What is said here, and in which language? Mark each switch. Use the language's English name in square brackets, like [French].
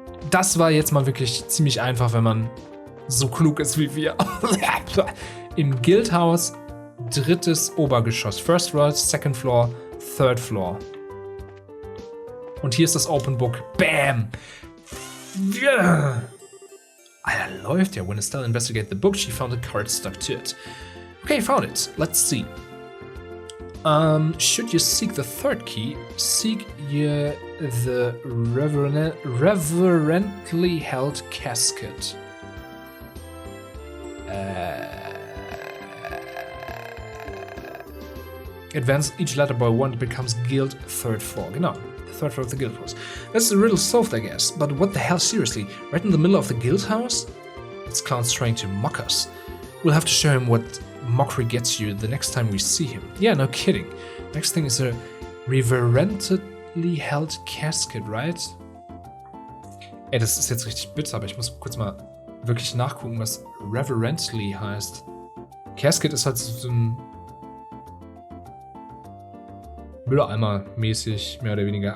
[German] Das war jetzt mal wirklich ziemlich einfach, wenn man so klug ist wie wir. Im Guildhaus, drittes Obergeschoss. [English] First floor, second floor, third floor. [German] Und hier ist das Open Book. [English] Bam! Yeah. [German] Alter, läuft ja. [English] When Estelle investigated the book, she found a card stuck to it. Okay, found it. Let's see. Should you seek the third key, seek the reverently held casket. Advance each letter by one, it becomes guild third floor. Genau, the third floor of the guild house. That's a riddle solved, I guess. But what the hell, seriously? Right in the middle of the guild house? This clown's trying to mock us. We'll have to show him what mockery gets you the next time we see him. Yeah, no kidding. Next thing is a reverently held casket, right? [German] Ey, das ist jetzt richtig bitter, aber ich muss kurz mal wirklich nachgucken, was reverently heißt. Casket ist halt so ein Mülleimer-mäßig, mehr oder weniger.